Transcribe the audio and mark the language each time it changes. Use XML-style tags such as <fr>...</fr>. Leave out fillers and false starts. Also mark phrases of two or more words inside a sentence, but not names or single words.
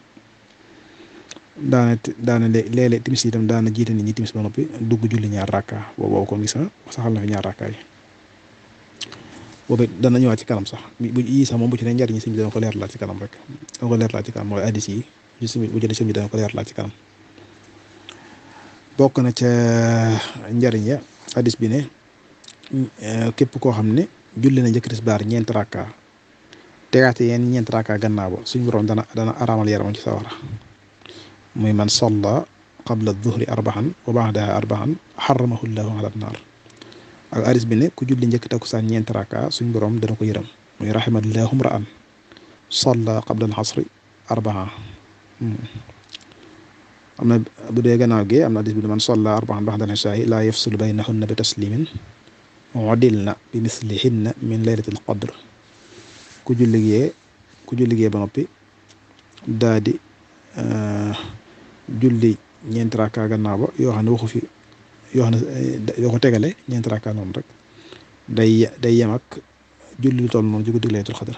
<wo>daana léeg-léeg timis itam daana jiite nit ñi timis ba noppi dugg julli ñaar raka boobu kon gis na saxal na fi ñaar raka yi boobu dana ñëwaat ci kanam sax bu yii sax moom bu ci ne njariñ sëñ bi dana ko leer laat ci kanam rek dana ko leer laat ci kanam mooy addis yi bu jëlee sëñ bi dana ko leer laat ci kanam. bokk na ca njariñ ya hadis bi ne képp koo xam ne julli na njëkk tisbaar ñeent rakka tegaate yeen ñeent rakka gannaaw ba suñu borom dana araamal yaramam ci sawara muy</wo> <ar>من صلى قبل الظهر أربعا وبعدها أربعا حرمه الله على النار</ar> <wo>ak hadis bi ne ku julli njëkk takkusaan ñeent rakka suñu borom dana ko yërëm muy</wo> <ar>رحم الله امرأ صلى قبل العصر أربعا.</ar> <wo>am na bu dee gannaaw gi am na hadis bi</wo> <ar>من صلى أربعا بعد العشاء لا يفصل بينهن بتسليم عدلن بمثلهن من ليلة القدر</ar> <wo>ku julli gee ba noppi daa di julli ñeenti rakka gannaaw ba yoo xam ne waxu fi yoo xam ne yoo ko tegale ñeenti rakka noonu rek day yem ak julli lu toll noonu ci guddi</wo> <ar>ليلة القدر.</ar>